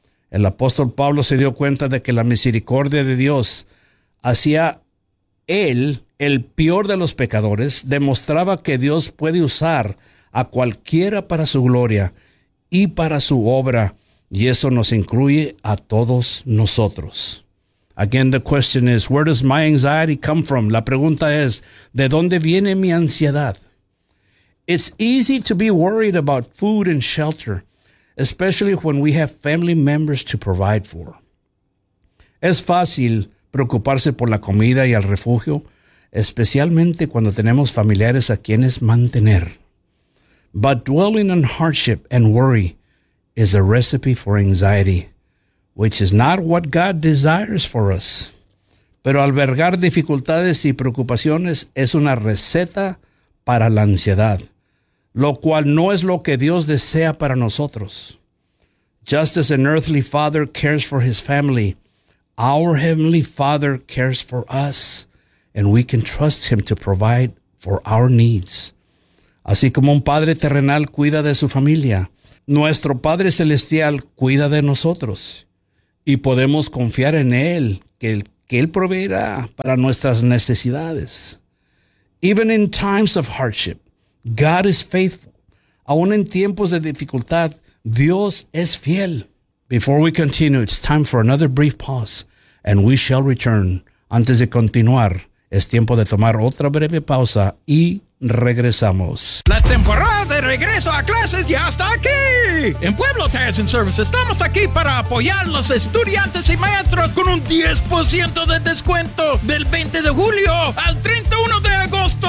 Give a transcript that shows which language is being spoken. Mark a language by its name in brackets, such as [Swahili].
[Spanish] El apóstol Pablo se dio cuenta de que la misericordia de Dios hacia él, el peor de los pecadores, demostraba que Dios puede usar a cualquiera para su gloria y para su obra. Y eso nos incluye a todos nosotros. [English] Again, the question is, where does my anxiety come from? [Spanish] La pregunta es, ¿de dónde viene mi ansiedad? [English] It's easy to be worried about food and shelter, especially when we have family members to provide for. [Spanish] Es fácil preocuparse por la comida y el refugio, especialmente cuando tenemos familiares a quienes mantener. [English] But dwelling on hardship and worry is a recipe for anxiety, which is not what God desires for us. [Spanish] Pero albergar dificultades y preocupaciones es una receta para la ansiedad, lo cual no es lo que Dios desea para nosotros. [English] Just as an earthly father cares for his family, our heavenly Father cares for us, and we can trust him to provide for our needs. [Spanish] Así como un padre terrenal cuida de su familia, nuestro Padre Celestial cuida de nosotros, y podemos confiar en Él, que que Él proveerá para nuestras necesidades. [English] Even in times of hardship, God is faithful. [Spanish] Aún en tiempos de dificultad, Dios es fiel. [English] Before we continue, it's time for another brief pause, and we shall return. [Spanish] Antes de continuar, es tiempo de tomar otra breve pausa y regresamos. La temporada de regreso a clases ya está aquí. En Pueblo Tires and Service estamos aquí para apoyar a los estudiantes y maestros con un 10% de descuento del 20 de julio al 31 de agosto.